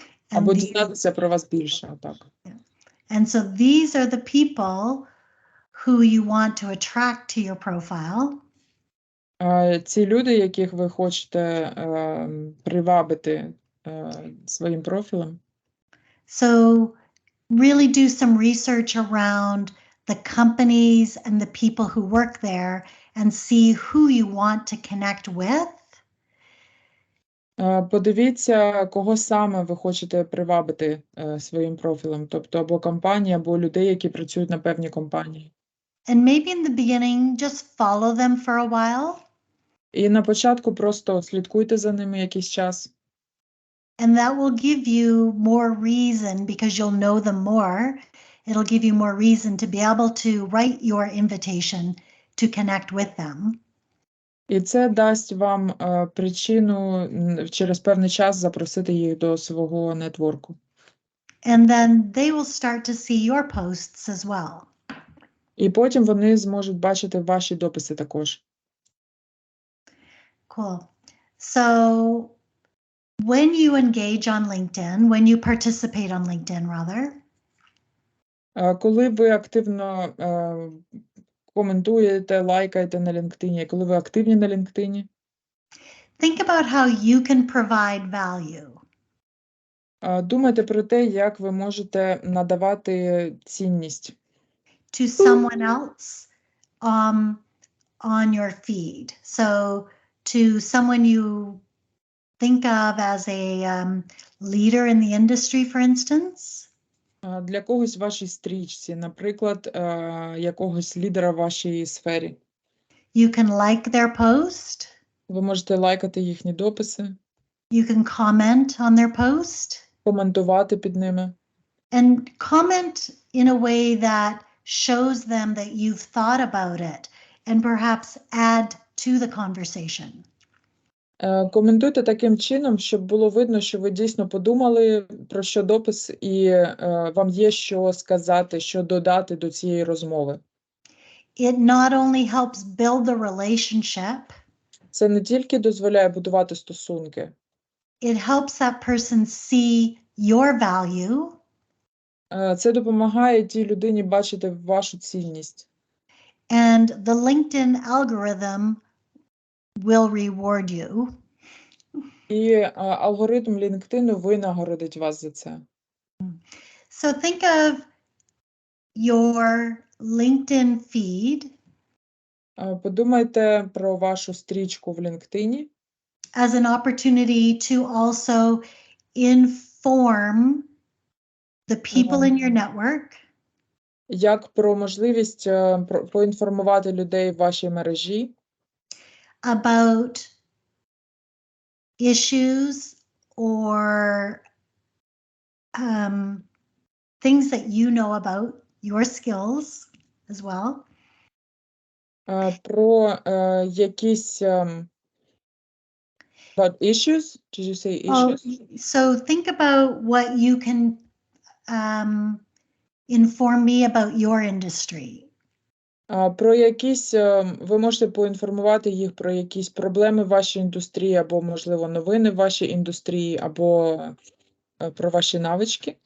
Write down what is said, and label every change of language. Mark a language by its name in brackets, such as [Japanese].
[Ukrainian] Або дізнатися про вас більше, так. [English] And so these are the people who you want to attract to your profile. [Ukrainian] Ці люди, яких ви хочете привабити своїм профілем. [English] So really do some research around the companies and the people who work there and see who you want to connect with. [Ukrainian] Подивіться, кого саме ви хочете привабити своїм профілем, тобто або компанії, або людей, які працюють на певній компанії. [English] And maybe in the beginning, just follow them for a while. [Ukrainian] І на початку просто слідкуйте за ними якийсь час. [English] And that will give you more reason, because you'll know them more. It'll give you more reason to be able to write your invitation to connect with them. [Ukrainian] І це дасть вам причину через певний час запросити їх до свого нетворку. [English] And then they will start to see your posts as well. [Ukrainian] І потім вони зможуть бачити ваші дописи також. [English] Cool. So when you engage on LinkedIn, when you participate on LinkedIn rather, [Ukrainian] коли ви активно коментуєте, лайкаєте на LinkedIn, коли ви активні на LinkedIn, [English] think about how you can provide value. [Ukrainian] Думайте про те, як ви можете надавати цінність [English] To someone else on your feed. So to someone you think of as a leader in the industry, for instance. [Ukrainian] Для когось в вашій стрічці, наприклад, якогось лідера в вашій сфері. [English] You can like their post. [Ukrainian] Ви можете лайкати їхні дописи. [English] You can comment on their post. [Ukrainian] Коментувати під ними. [English] And comment in a way that shows them that you've thought about it and perhaps add to the conversation. [Ukrainian] Коментуйте таким чином, щоб було видно, що ви дійсно подумали про що допис, і вам є що сказати, що додати до цієї розмови. [English] It not only helps build the relationship, [Ukrainian] Це не тільки дозволяє будувати стосунки, [English] it helps that person see your value, [Ukrainian] це допомагає тій людині бачити вашу цінність. [English] and the LinkedIn algorithm will reward you. [Ukrainian] І алгоритм LinkedIn винагородить вас за це. [English] So think of your LinkedIn feed [Ukrainian] Подумайте про вашу стрічку в LinkedIn [English] as an opportunity to also inform the people in your network [Ukrainian] як про можливість поінформувати людей в вашій мережі [English] about issues or things that you know about your skills as well. [Ukrainian] Про якісь [English] about issues? Did you say issues? So think about what you can inform me about your industry. [Ukrainian] Про якісь, ви можете поінформувати їх про якісь проблеми в вашій індустрії, або, можливо, новини в вашій індустрії, або про ваші навички.